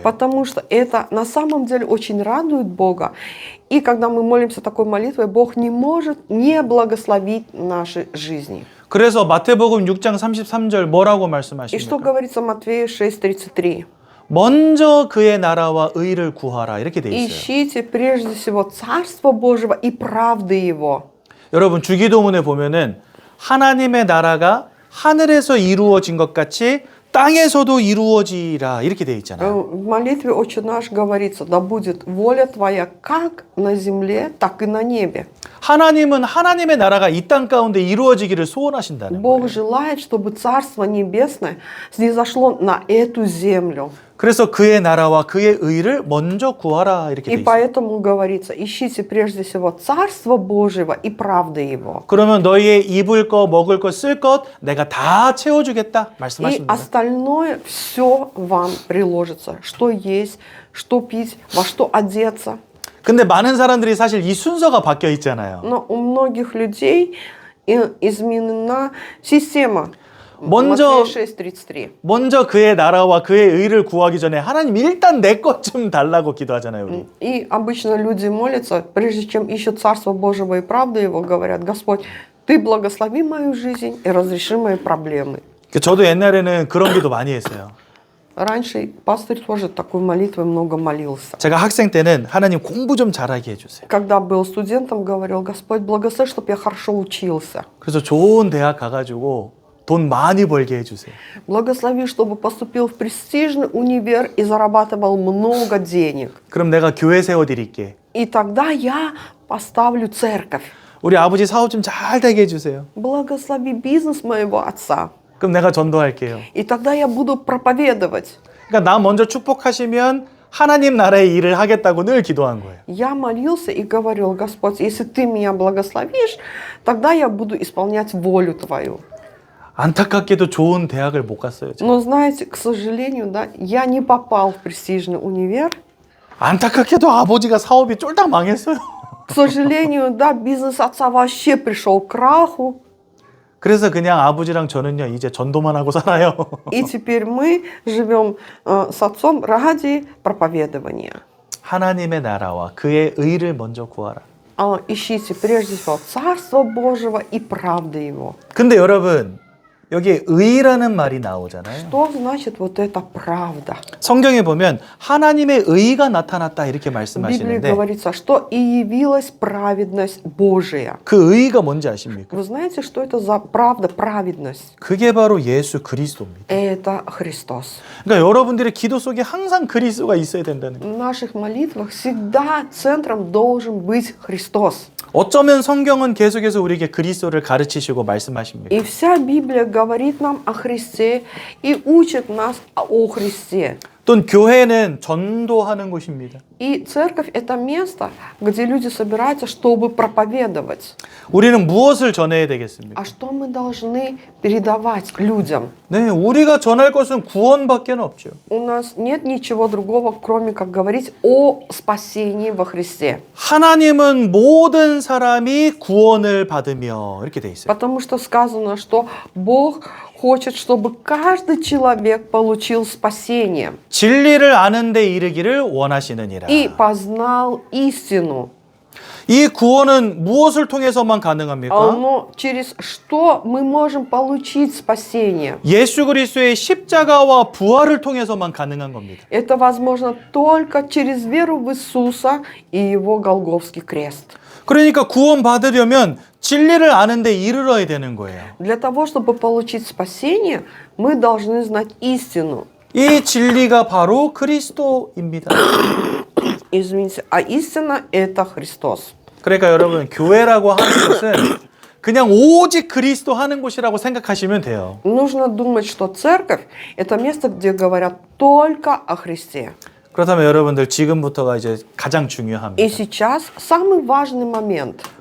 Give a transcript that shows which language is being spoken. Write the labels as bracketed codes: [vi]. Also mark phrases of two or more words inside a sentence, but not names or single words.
[ru] Потому что это на самом деле очень радует Бога. И когда мы молимся такой молитвой, Бог не может не благословить наши жизни. [ko] 그래서 마태복음 6장 33절 뭐라고 [ru] И что [ko] 말씀하십니까? [ru] говорится в Матфея 6:33? [ko] 먼저 그의 나라와 의를 구하라 이렇게 돼 있어요. [ru] Ищите прежде всего Царство Божьего и правды Его. [ko] 여러분 주기도문에 보면은 하나님의 나라가 하늘에서 이루어진 것 같이 땅에서도 이루어지라 이렇게 돼 있잖아요. [ru] В молитве «Отче наш» говорится, да будет воля Твоя как на земле, так и на небе. [ko] 하나님은 하나님의 나라가 이 땅 가운데 이루어지기를 소원하신다는 [ru] Бог [ko] 거예요. [ru] желает, чтобы Царство Небесное снизошло на эту землю. [ko] 그래서 그의 나라와 그의 의를 먼저 구하라 이렇게 돼 [ru] И [ko] 있어요. [ru] поэтому говорится, ищите прежде всего Царство Божьего и правды Его. [ko] 그러면 너희의 입을 것, 먹을 것, 쓸 것 내가 다 채워주겠다 [ru] И [ko] 말씀하십니다. [ru] остальное все вам приложится. Что есть, что пить, во что одеться. [ko] 근데 많은 사람들이 사실 이 순서가 바뀌어 있잖아요. [ru] Но у многих людей изменена система. [ko] 먼저 [ru] Матфея 6:33. [ko] 먼저 그의 나라와 그의 의를 구하기 전에 하나님 일단 내 것 좀 달라고 기도하잖아요, 우리. [ru] И обычно люди молятся, прежде чем ищут Царство Божьего и правды Его, говорят, Господь, Ты благослови мою жизнь и разреши мои проблемы. [ko] 저도 옛날에는 그런 기도 많이 했어요. [ru] Раньше пастырь тоже такой молитвой много молился. [ko] 제가 학생 때는 하나님 공부 좀 잘하게 해주세요. [ru] Когда был студентом, говорил: Господь, благослови, чтобы я хорошо учился. [ko] 그래서 좋은 대학 가가지고 돈 많이 벌게 해주세요. [ru] Благослови, чтобы поступил в престижный универ и зарабатывал много денег. [ko] 그럼 내가 교회 세워드릴게. [ru] И тогда я поставлю церковь. [ko] 우리 아버지 사업 좀 잘 되게 해주세요. [ru] Благослови бизнес моего отца. [ko] 그럼 내가 전도할게요. [ru] И тогда я буду проповедовать. [ko] 그러니까 나 먼저 축복하시면 하나님 나라의 일을 하겠다고 늘 기도한 거예요. [ru] Я молился и говорил: Господь, если ты меня благословишь, тогда я буду исполнять волю Твою. [ko] 안타깝게도 좋은 대학을 못 갔어요. 제가. [ru] Но знаете, к сожалению, да, я не попал в престижный универ. [ko] 안타깝게도 아버지가 사업이 쫄딱 망했어요. [ru] К сожалению, да, бизнес отца вообще пришел к краху. [ko] 그래서 그냥 아버지랑 저는요 이제 전도만 하고 살아요. [ru] И теперь мы живем с отцом ради проповедования. [ko] 하나님의 나라와 그의 의를 먼저 구하라. [ru] Ищите прежде всего Царство Божьего и правды Его. [ko] 근데 여러분 여기 의라는 말이 나오잖아요. [ru] Что значит вот эта правда? [ko] 성경에 보면 하나님의 의가 나타났다 이렇게 [ru] В Библии [ko] 말씀하시는데 [ru] говорится, что и явилась праведность Божия. [ko] 그 의가 뭔지 아십니까? [ru] Вы знаете, что это за правда, праведность? [ko] 그게 바로 예수 그리스도입니다. [ru] Это Христос. [ko] 그러니까 여러분들의 기도 속에 항상 그리스도가 있어야 된다는 거예요. [ru] В наших молитвах всегда центром должен быть Христос. [ko] 어쩌면 성경은 계속해서 우리에게 그리스도를 가르치시고 말씀하십니다. [ru] И вся Библия говорит нам о Христе и учит нас о Христе. [ko] 또 교회는 전도하는 곳입니다. [ru] И церковь – это место, где люди собираются, чтобы проповедовать. [ko] 우리는 무엇을 전해야 되겠습니까? [ru] А что мы должны передавать людям? [ko] 네, 우리가 전할 것은 구원밖에 없죠. [ru] У нас нет ничего другого, кроме как говорить о спасении во Христе. [ko] 하나님은 모든 사람이 구원을 받으며 이렇게 돼 있어요. [ru] Потому что сказано, что Бог хочет, чтобы каждый человек получил спасение [ko] 진리를 아는 데 이르기를 원하시느니라. [ru] и познал истину. [ko] 이 구원은 무엇을 통해서만 가능합니까? [ru] Но через что мы можем получить спасение? [ko] 예수 그리스도의 십자가와 부활을 통해서만 가능한 겁니다. [ru] Это возможно только через веру в Иисуса и Его Голгофский крест. [ko] 그러니까 구원 받으려면 진리를 아는 데 이르러야 되는 거예요. [ru] Для того, чтобы получить спасение, мы должны знать истину. [ko] 이 진리가 바로 그리스도입니다. [ru] Извините, а истина – это Христос. [ko] 그러니까 여러분 교회라고 하는 것은 그냥 오직 그리스도 하는 곳이라고 생각하시면 돼요. [ru] Нужно думать, что церковь – это место, где говорят только о Христе. [ko] 그렇다면 여러분들 지금부터가 이제 가장 [ru] И [ko] 중요합니다. [ru] сейчас самый важный момент.